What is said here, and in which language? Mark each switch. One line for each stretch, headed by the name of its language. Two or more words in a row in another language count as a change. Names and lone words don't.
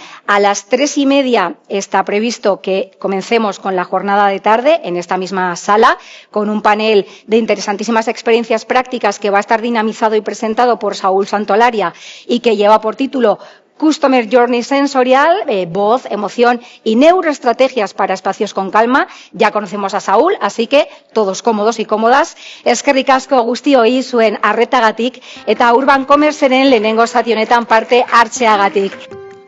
Spanish: A las 3:30 está previsto que comencemos con la jornada de tarde en esta misma sala, con un panel de interesantísimas experiencias prácticas que va a estar dinamizado y presentado por Saúl Santolaria y que lleva por título Customer Journey Sensorial, voz, emoción y neuroestrategias para espacios con calma. Ya conocemos a Saúl, así que todos cómodos y cómodas.
Basque: Eskerrik asko guztioi zuen arretagatik eta Urban Commerceren lehenengo zati honetan parte hartzeagatik.